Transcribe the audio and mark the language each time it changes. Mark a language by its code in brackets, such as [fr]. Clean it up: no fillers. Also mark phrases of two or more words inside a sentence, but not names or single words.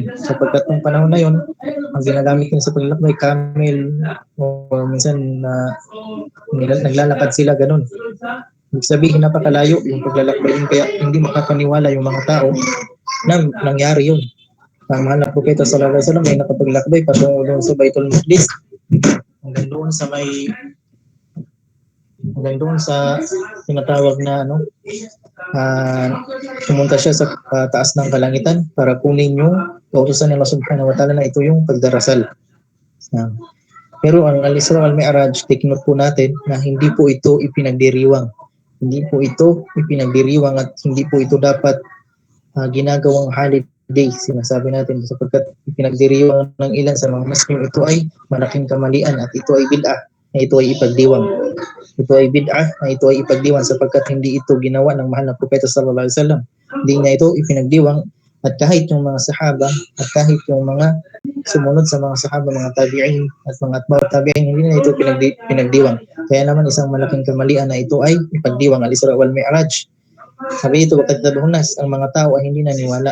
[tl] Sapagkat nung panahon na yun, ang ginagamit nila sa paglalakbay, camel, o minsan naglalakad sila ganun. Ibig sabihin napakalayo yung paglalakbay yun, kaya hindi makapaniwala yung mga tao na nangyari yun. Ang mahal na propeta [ar] صلى الله عليه وسلم [tl] ay nakapaglakbay patungo doon sa Baitul Maqdis, hanggang doon sa tinatawag na pumunta siya sa taas ng kalangitan para kunin yung kautusan ng Allah [ar] سبحانه وتعالى [tl] na ito yung pagdarasal. Pero ang Al-Isra wal-Mi'raj, [en] take note [tl] po natin na hindi po ito ipinagdiriwang. Hindi po ito ipinagdiriwang at hindi po ito dapat ginagawang holiday, sinasabi natin, sapagkat ipinagdiriwang ng ilan sa mga Muslim, ito ay malaking kamalian at ito ay bid'ah na ito ay ipagdiwang. Ito ay bid'ah na ito ay ipagdiwang sapagkat hindi ito ginawa ng mahal na propeta [ar] صلى الله عليه وسلم. [tl] Hindi niya ito ipinagdiwang, at kahit yung mga sahaba at kahit yung mga sumunod sa mga sahaba, mga tabi'in at mga atba'ut tabi'in, hindi na ito pinagdiwang. Kaya naman isang malaking kamalian na ito ay ipagdiwang, Al-Isra wal Mi'raj. Sabi ito, [ar] وكذبه الناس, [tl] ang mga tao ay hindi naniwala.